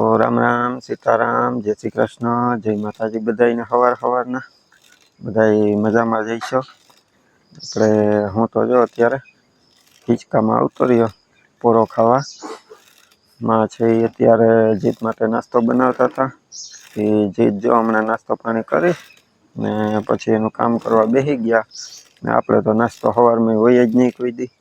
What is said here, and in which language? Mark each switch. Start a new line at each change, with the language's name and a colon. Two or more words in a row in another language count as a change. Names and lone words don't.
Gujarati: રામ રામ સીતારામ જય શ્રી કૃષ્ણ જય માતાજી બધાઈને હવાર હવારના બધાઈ મજામાં જઈશો। આપણે હું તો જો અત્યારે હિંચકામાં આવતો રહ્યો પોરો ખાવા માં છે અત્યારે જીત માટે નાસ્તો બનાવતા હતા એ જીત જો હમણાં નાસ્તો પાણી કરી ને પછી એનું કામ કરવા બેસી ગયા ને આપણે તો નાસ્તો સવારમાં હોય જ નહીં કોઈ દી।